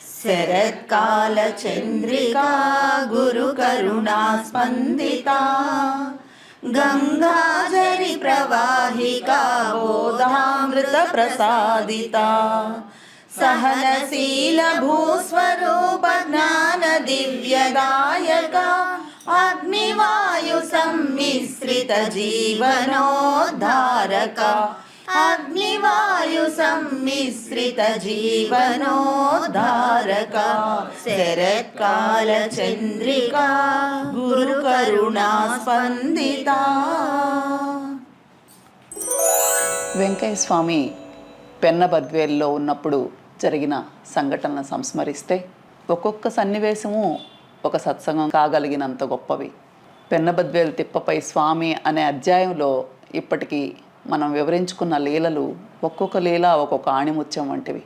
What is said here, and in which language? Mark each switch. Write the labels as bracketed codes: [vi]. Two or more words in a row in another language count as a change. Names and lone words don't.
[sa] శరత్కాలచంద్రికా గురుకరుణా స్పందితా గంగాజరి ప్రవాహికా బోధామృత ప్రసాదితా सहनशील भूस्वरूप ज्ञान दिव्यदायक अग्निवायु सम्मिश्रित जीवनोद्धारक अग्निवायु सम्मिश्रित जीवनोद्धारक शरत्काल चंद्रिका गुरुकरुणा स्पंदिता। [te] వెంకయ్య స్వామి పెన్నబద్వేల్లో ఉన్నప్పుడు జరిగిన సంఘటనలను సంస్మరిస్తే ఒక్కొక్క సన్నివేశము ఒక సత్సంగం కాగలిగినంత గొప్పవి. పెన్నబద్వేలు తిప్పపై స్వామి అనే అధ్యాయంలో ఇప్పటికీ మనం వివరించుకున్న లీలలు ఒక్కొక్క లీల ఒక్కొక్క ఆణిముత్యం వంటివి.